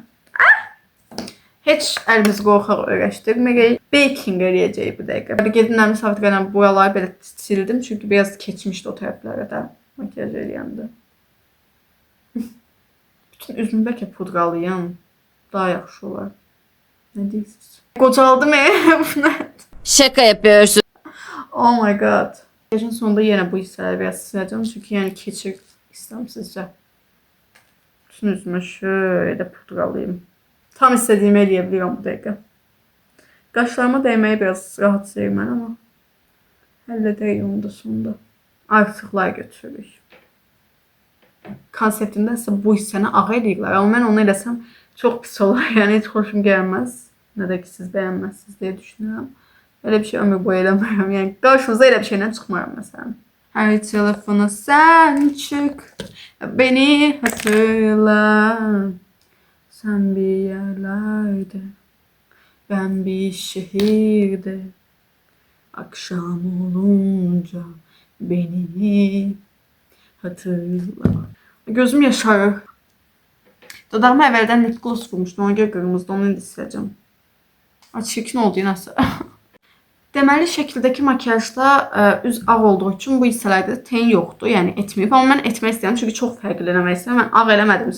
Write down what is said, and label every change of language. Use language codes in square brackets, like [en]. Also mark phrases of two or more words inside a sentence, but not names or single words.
[az] Heç əlimizi qorxaq öyrəşdirmirik. Baking eləyəcək bu dəqiqə. Gedim nərmi savitqayla boyaları belə sildim. Çünki biraz keçmişdi o tərəflərə də makyaj eləyəndə. Bütün üzümü bəlkə pudralayım. Daha yaxşı olar. [tr] Ne diyorsunuz? Qocaldım Şaka yapıyorsun. [en] Oh my god. [az] Makyajın sonunda yine bu hissələri biraz siləcəm. Çünki yəni keçir istemsizcə. Bütün üzümü şöyle pudralayayım. Tam istədiyimi eləyə bilirəm bu dəqiqə. Qaşlarıma dəyməyi biraz rahat sayır mən ama həlledəyik onu da sonunda. Artıqlar götürürük. Konseptində isə bu hissəni ağ eləyirlər. Amma mən onu eləsəm çok pis olar. [tr] Yani hiç hoşum gelmez. Ne de ki siz beğenmezsiniz diye düşünüyorum. Öyle bir şey ömür boyu eləmirəm. Yani karşınıza öyle bir şeyden çıkmıyorum mesela. Her telefona sen çık. Beni hatırla. Sen bir yerlerde. Ben bir şehirde. Akşam olunca beni hatırla. Gözüm yaşarır. [az] Dodağıma əvvəldən [en] lip gloss [az] vurmuşdum. Ona görə qırmızıda onu indi siləcəm. Çirkin oldu yenəsə. Deməli şəkildəki makyajda üz ağ olduğu üçün bu hissələrdə ten yoxdur. Yəni etməyib. Amma mən etmək istəyirəm. Çünki çox fərqli eləmək istəyirəm. Mən ağ eləmədim.